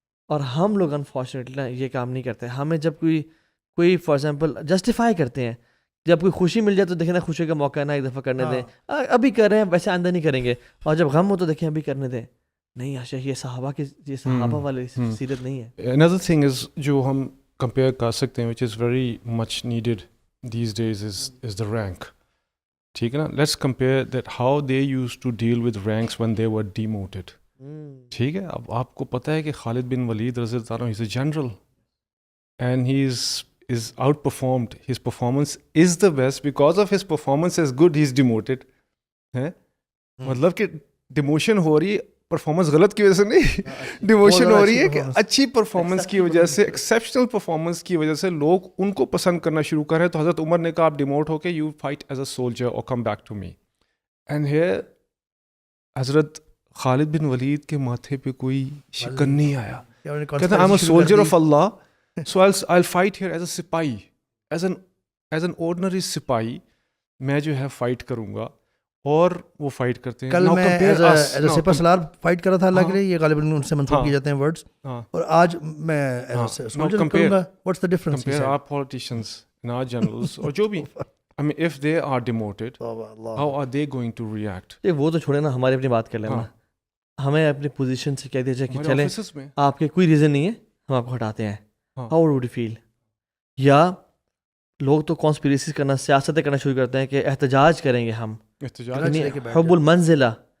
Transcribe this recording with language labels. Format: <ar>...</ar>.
<ur>اور ہم لوگ انفارچونیٹلی یہ کام نہیں کرتے. ہمیں جب کوئی فار ایگزامپل جسٹیفائی کرتے ہیں, جب کوئی خوشی مل جائے تو دیکھیں نا خوشی کا موقع ہے نا, ایک دفعہ کرنے دیں, ابھی کر رہے ہیں ویسے آئندہ نہیں کریں گے, اور جب غم ہو تو دیکھیں ابھی کرنے دیں. نہیں عاشق, یہ صحابہ والی سیرت نہیں ہے.</ur> <en>Another thing is</en> <ur>جو ہم compare کر سکتے ہیں</ur> <en>which is very much needed these days is the rank.</en> <ur>ٹھیک ہے نا,</ur> <en>let's compare that how they used to deal with ranks when they were demoted.</en> <ur>ٹھیک ہے, اب آپ کو پتہ ہے کہ خالد بن ولید رضی اللہ عنہ,</ur> <en>he's a general and he is outperformed. His performance is the best. Because of his performance is good, he's demoted.</en> <ur>ہے مطلب کہ ڈیموشن ہو رہی ہے پرفارمنس غلط کی وجہ سے نہیں, ڈیموشن ہو رہی ہے کہ اچھی پرفارمنس کی وجہ سے, ایکسیپشنل پرفارمنس کی وجہ سے لوگ ان کو پسند کرنا شروع کر رہے ہیں. تو حضرت عمر نے کہا آپ ڈیموٹ ہو کے</ur> <en>you fight as a soldier</en> <ur>اور</ur> <en>Come back to me.</en> <ur>And here حضرت خالد بن ولید کے ماتھے پہ کوئی شکن نہیں آیا. کہتے ہیں</ur> <en>I am a soldier of Allah, so I fight here as a سپاہی, as an ordinary سپاہی</en> <ur>میں جو ہے فائٹ کروں گا. اور وہ فائٹ کرتے ہیں. کل میں as a super Salar fight کر رہا تھا اللہ کے لیے, یہ غالباً ان سے منسوخ کیے جاتے ہیں ورڈز, اور آج میں ایز اے سولجر کروں گا.</ur> <en>What's the difference? Compare our politicians and our generals اور جو بھی, I mean if they are demoted, how are they going to react?</en> <ur>وہ تو چھوڑے نا, ہماری اپنی بات کر لینا. ہمیں اپنی پوزیشن سے کہہ دیا جائے کہ چلیں آپ کے کوئی ریزن نہیں ہے, ہم آپ کو ہٹاتے ہیں.</ur> <en>How would you feel?</en> <ur>یا لوگ تو کانسپیریسیز کرنا, سیاستیں کرنا شروع کرتے ہیں کہ احتجاج کریں گے ہم, حب المنزلہ.</ur>